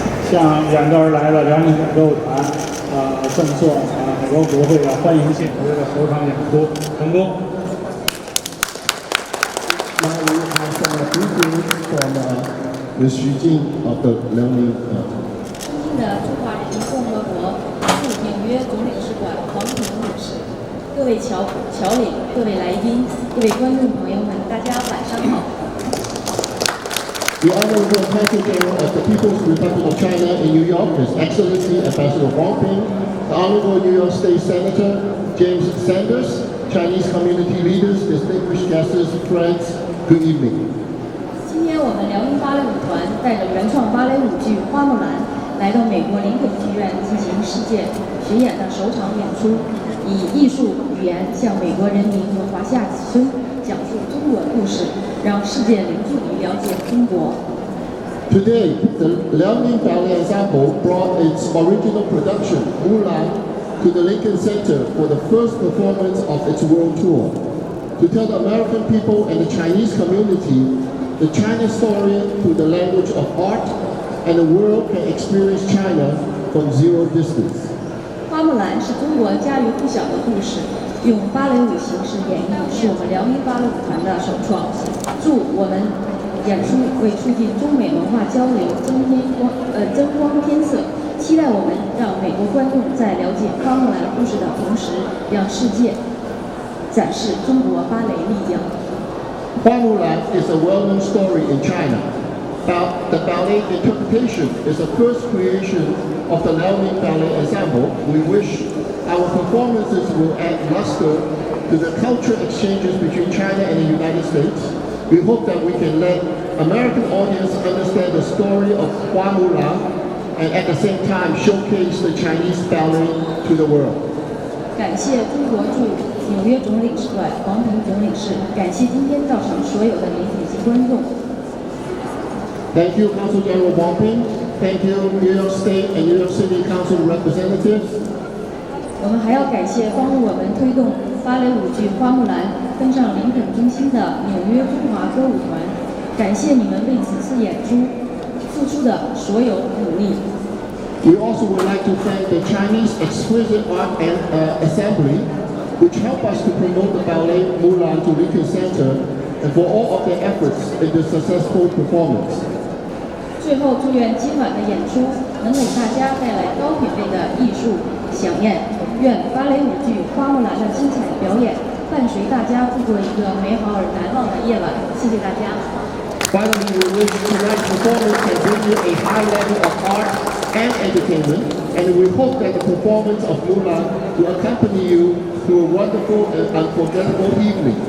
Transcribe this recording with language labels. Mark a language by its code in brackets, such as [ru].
[zh] 向远道而来的辽宁歌舞团赠送美国国会的欢迎信，为了首场演出成功。 [en] Now we have some greetings from Ms. Xu Jing of the Liaoning [zh] 敬的中华人民共和国驻纽约总领事馆黄平领事，各位侨领、各位来宾、各位观众朋友们，大家晚上好。 [en] The Honorable Consul General of the People's Republic of China in New York, His Excellency Ambassador Wang Ping, the Honorable New York State Senator James Sanders, Chinese community leaders, distinguished guests, friends, good evening. [zh] 今天我们辽宁芭蕾舞团带着原创芭蕾舞剧《花木兰》来到美国林肯剧院进行世界巡演的首场演出，以艺术语言向美国人民和华夏子孙讲述中国故事，让世界零距离了解中国。 [en] Today, the Liaoning Ballet Ensemble brought its original production, Mulan, to the Lincoln Center for the first performance of its world tour, to tell the American people and the Chinese community the China story through the language of art, and the world can experience China from zero distance. [zh] 花木兰是中国家喻户晓的故事，用芭蕾舞形式演绎是我们辽宁芭蕾舞团的首创。祝我们演出为促进中美文化交流增光添色，期待我们让美国观众在了解花木兰故事的同时，让世界展示中国芭蕾力量。 [en] Hua Mulan is a well-known story in China. The ballet interpretation is the first creation of the Liaoning Ballet Ensemble. We wish our performances will add luster to the cultural exchanges between China and the United States. We hope that we can let American audience understand the story of Hua Mulan and at the same time showcase the Chinese ballet to the world. [zh] 感谢中国驻纽约总领事馆黄平总领事，感谢今天到场所有的媒体及观众。 [en] Thank you, Consul General Wang Ping. Thank you, New York State and New York City Council representatives. [zh] 我们还要感谢帮助我们推动芭蕾舞剧《花木兰》登上林肯中心的纽约中华歌舞团，感谢你们为此次演出付出的所有努力。 [en] We also would like to thank the Chinese Exquisite Art Assembly, which helped us to promote the ballet Mulan to Lincoln Center, and for all of their efforts in the successful performance. [zh] 最后，祝愿今晚的演出能给大家带来高品位的艺术飨宴。愿芭蕾舞剧《花木兰》的精彩表演伴随大家度过一个美好而难忘的夜晚。谢谢大家。 [en] Finally, we wish tonight's performance can bring you a high level of art and entertainment, and we hope that the performance of Mulan will accompany you through a wonderful and unforgettable evening.